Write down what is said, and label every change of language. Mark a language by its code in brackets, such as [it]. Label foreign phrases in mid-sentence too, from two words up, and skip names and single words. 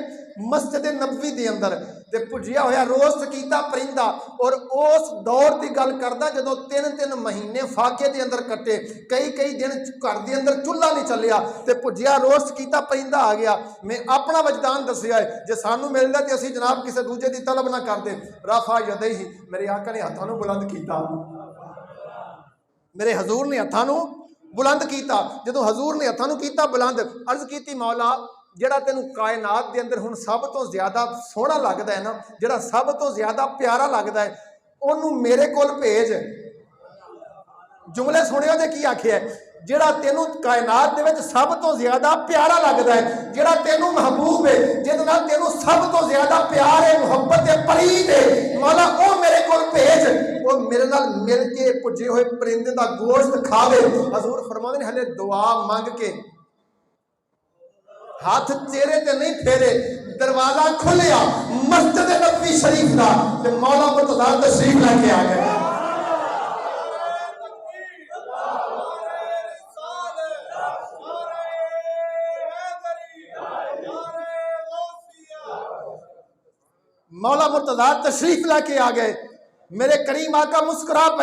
[pa] مسجد نبوی دی اندر، تے پجیا ہویا روست کیتا پرندہ، اور اس دور دی گل کردا جدوں 3 مہینے فاقے دے اندر کٹے، کئی دن گھر دے اندر چولہا نہیں چلیا، تے پجیا روست کیتا پرندہ آ گیا۔ میں اپنا وجدان دسیا ہے، جے سانو ملدا تے اسی جناب کسے دوجے دی طلب نہ کردے۔ [ar] رفع یدیہ، [pa] میرے آقا نے ہتھاں نوں بلند کیتا، میرے حضور نے ہتھاں نوں بلند کیتا۔ جدو حضور نے ہتھاں نوں کیتا بلند، عرض کیتی مولا جڑا تینوں کائنات دے اندر ہن سب تو زیادہ سوہنا لگدا ہے نا، جڑا سب تو زیادہ پیارا لگدا ہے، اونوں میرے کول بھیج۔ جملے سنیو جے کی آکھیا ہے، جڑا تینوں کائنات دے وچ سب تو زیادہ پیارا لگدا ہے، جڑا تینوں محبوب ہے، جہدے نال تینوں سب تو زیادہ پیار ہے، محبت ہے، پرید ہے، مولا او میرے کول بھیج، وہ میرے نال مل کے پجے ہوئے پرندے دا گوشت کھاوے۔ حضور فرماندے نے ہلے دعا مانگ کے ہاتھ چہرے تے نہیں پھیرے، دروازہ کھلیا مسجد نبوی شریف دا، تے مولا مرتضیٰ تشریف لے کے آ گئے۔ مولا مرتضیٰ تشریف لے کے آ گئے، میرے کریم آقا مسکرا پے۔